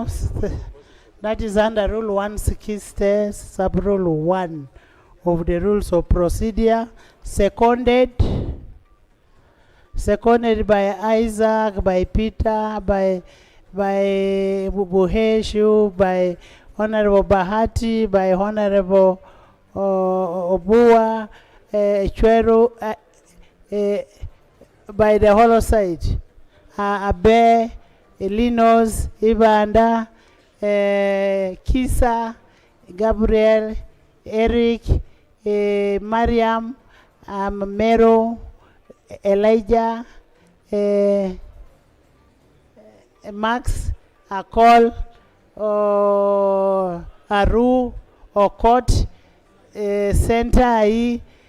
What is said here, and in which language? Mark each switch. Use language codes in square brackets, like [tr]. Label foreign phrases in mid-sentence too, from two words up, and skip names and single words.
[en] That is under Rule 160, Sub-Rule 1 of the Rules of Procedure, seconded by Isaac, by Peter, by Buheshu, by Honorable Bahati, by Honorable Obua, Chweru, by the hollow side. Abe, Elinos, Ibanda, Kisa, Gabriel, Eric, Mariam, Mero, Elijah, Max, Akol, Aru, Okot, Sentai,